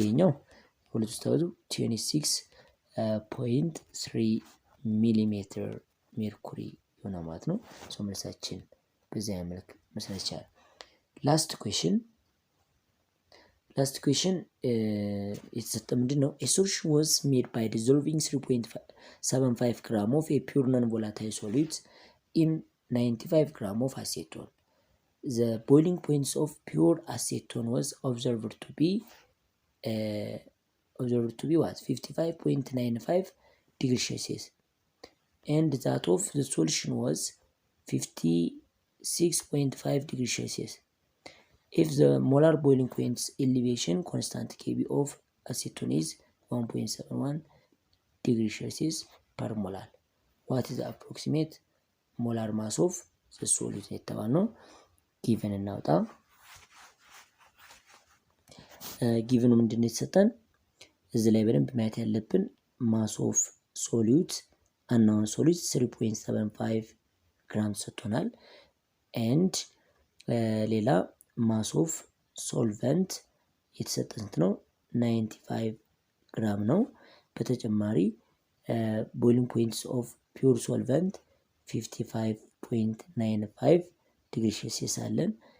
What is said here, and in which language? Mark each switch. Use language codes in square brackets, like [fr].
[am] ይሄኛው ሁለቱ ስታበዙ 26.3 ሚሊሜትር ሜርኩሪ ሆነ ማለት ነው። ሶ መልሳችን በዚያ መልክ መስራት ይቻላል። ላስት ኩዌሽን የተሰጠ ምንድን ነው? [en] A solution was made by dissolving 3.75 gram of a pure non-volatile solid in 95 gram of acetone. The boiling points of pure acetone was observed to be what? 55.95 degrees Celsius. And that of the solution was 56.5 degrees Celsius. If the molar boiling point's elevation constant Kb of acetone is 1.71 degrees Celsius per molar, what is the approximate molar mass of the solute [am] የተባልነው ጊቨን እናውጣ። ጊቨኑ ምንድን ነው የተሰጠን? እዚህ ላይ በደንብ ማየት ያለብን ማስ ኦፍ ሶሉት አናውን ሶሉት 3.75 ግራም ሰጥቶናል። ኤንድ ሌላ ማስ ኦፍ ሶልቨንት የተሰጠን ስንት ነው? 95 ግራም ነው። በተጨማሪ ቦይሊንግ ፖይንትስ ኦፍ ፒውር ሶልቨንት 55.95 ዲግሪ ሴልሲየስ አለን።